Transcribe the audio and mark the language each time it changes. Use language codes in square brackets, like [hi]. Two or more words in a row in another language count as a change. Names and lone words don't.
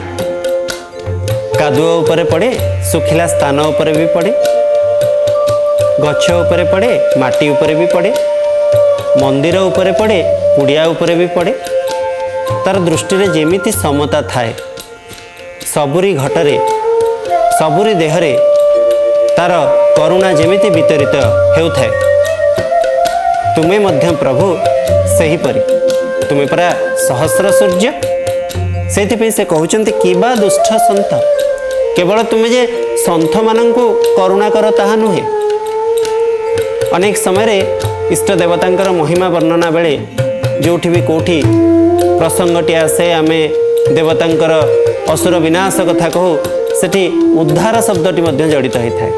[or] କାଦୁଅ ଉପରେ ପଡ଼େ, ସୁଖିଲା ସ୍ଥାନ ଉପରେ ଭି ପଡ଼େ, ଗଛ ଉପରେ ପଡ଼େ, ମାଟି ଉପରେ ଭି ପଡ଼େ, ମନ୍ଦିର ଉପରେ ପଡ଼େ, କୁଡ଼ିଆ ଉପରେ ଭି ପଡ଼େ। ତାର ଦୃଷ୍ଟି ରେ ଯେମିତି ସମତା ଥାଏ, ସବୁରି ଘଟରେ ସବୁରି ଦେହରେ ତାର କରୁଣା ଯେମିତି ବିତରିତ ହେଉଥାଏ। ତୁମେ ମଧ୍ୟ ପ୍ରଭୁ ସହି ପରି, ତୁମେ ପରା ସହସ୍ର ସୂର୍ଯ୍ୟ। ସେ ସେ କହଉଛନ୍ତି କିବା ଦୁଷ୍ଟ ସନ୍ତ, କେବଳ ତୁମେ ଯେ ସନ୍ତ ମାନଙ୍କୁ କରୁଣା କର ତାହା ନୁହେଁ। ଅନେକ ସମୟ ଇଷ୍ଟ ଦେବତାଙ୍କର ମହିମା ବର୍ଣ୍ଣନା ବେଳେ ଯୋଉଠି ଭି କୋଉଠି ପ୍ରସଙ୍ଗଟି ଆସେ, ଆମେ ଦେବତାଙ୍କର ଅସୁର ବିନାଶ କଥା କହୁ, ସେଠି ଉଦ୍ଧାର ଶବ୍ଦଟି ମଧ୍ୟ ଜଡ଼ିତ [hi] होता है।